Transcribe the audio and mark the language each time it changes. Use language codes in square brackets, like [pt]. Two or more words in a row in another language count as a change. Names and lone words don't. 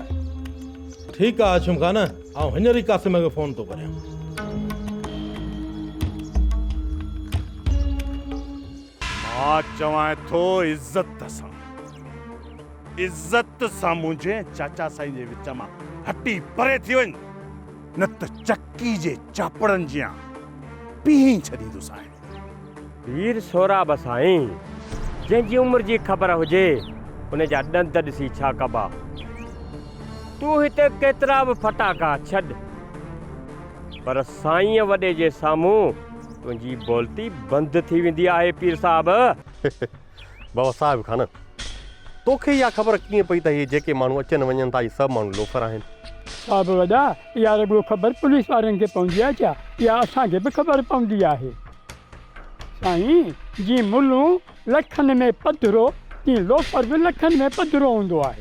[sd] ठीकु आहे आशिम खान, आउं हींअर ई कासिम खे फ़ोन थो करियां। मां चवां थो इज़त सां, इज़त सां मुंहिंजे चाचा साईं जे विच मां हटी परे थी वञ, न त चक्की जे चापड़नि जियां पीहीं छॾींदुसि। पीर सोराब साईं, जंहिंजी उमिरि जी ख़बर हुजे उन जा ॾंद ॾिसी छा कबा। तूं हिते केतिरा बि फटाका छॾ, पर साईं वॾे जे साम्हूं तुंहिंजी बोलती बंदि थी वेंदी आहे पीर साहब। बाबा साहिब खान, तोखे इहा ख़बर कीअं पई त इहे जेके माण्हू अचनि वञनि था इहे सभु माण्हू लोफर आहिनि? साहिब वॾा, इहा रुॻो ख़बर पुलिस वारनि खे पवंदी आहे छा? इहा असांखे बि ख़बर पवंदी आहे। साईं, जीअं मुल्लूं लखनि में पधरो तीअं लोफर बि लखनि में पधरो हूंदो आहे।